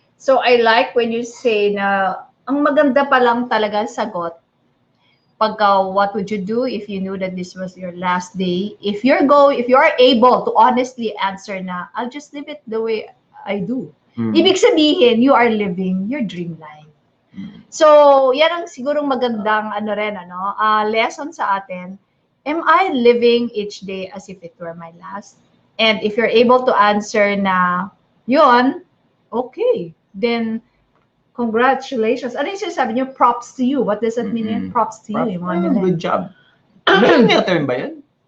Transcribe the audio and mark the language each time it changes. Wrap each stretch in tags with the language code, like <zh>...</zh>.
<en>So I like when you say</en> <tl>na ang maganda pa lang talaga ang sagot.</tl> <en>Pagka what would you do if you knew that this was your last day? If you are able to honestly answer na, I'll just live it the way I do.</en> <tl>Ibig sabihin,</tl> <en>you are living your dream life.</en> <tl>So, yan ang sigurong magandang lesson sa atin.</tl> <en>Am I living each day as if it were my last? And if you're able to answer na, yun, okay. Then, congratulations. Ano yung sinasabi niyo? Props to you. What does that mean? Props to you. Good job.</en> <tl>Ano yung term ba yun?</tl>